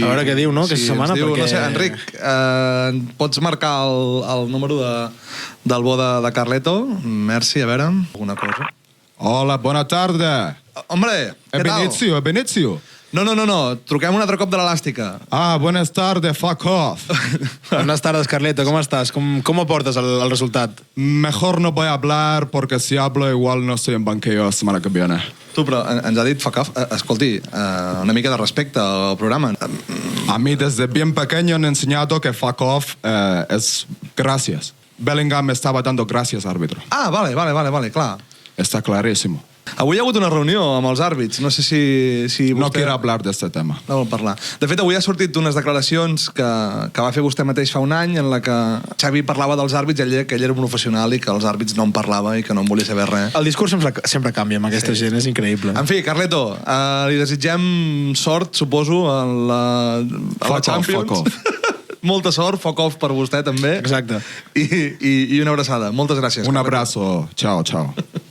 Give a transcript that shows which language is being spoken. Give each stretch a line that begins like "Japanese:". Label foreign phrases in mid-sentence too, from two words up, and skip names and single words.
Catalan: A veure què diu, no?, aquesta setmana, perquè... No sé, Enric, pots marcar el número del bo de Carleto? Merci, a veure, alguna cosa. Hola, bona tarda. Hombre, què tal? Benizio, Benizio. No, truquem un altre cop de l'elàstica.
Spanish: Ah, buenas tardes,
English: fuck off.
Spanish: Buenas tardes, Carleto, ¿cómo estás? ¿Cómo aportes el resultat? Mejor no voy a hablar porque si hablo igual no estoy en banquillo la semana que viene.
Catalan: Tu, però ens ha dit
English: fuck off.
Catalan: Escolti, una mica de respecte al programa.
Spanish: A mí desde bien pequeño han enseñado que
English: fuck off
Spanish: es gracias. Bellingham me estaba dando gracias, árbitro.
Catalan: Ah, vale, clar.
Spanish: Está clarísimo.
Catalan: Avui hi ha hagut una reunió amb els àrbits. No sé si vostè...
Spanish: No quiero hablar de este tema.
Catalan: No vol parlar. De fet, avui ha sortit unes declaracions que va fer vostè mateix fa un any en la que Xavi parlava dels àrbits i ell que ell era un professional i que els àrbits no en parlava i que no en volia saber res. El discurs sempre canvia amb aquesta gent, és increïble. En fi, Carleto, li desitgem sort, suposo, a la Champions.
English: Fuck off.
Catalan: Molta sort,
English: fuck off
Catalan: per vostè també. Exacte. I una abraçada. Moltes gràcies.
Spanish: Un abrazo. Chao, chao.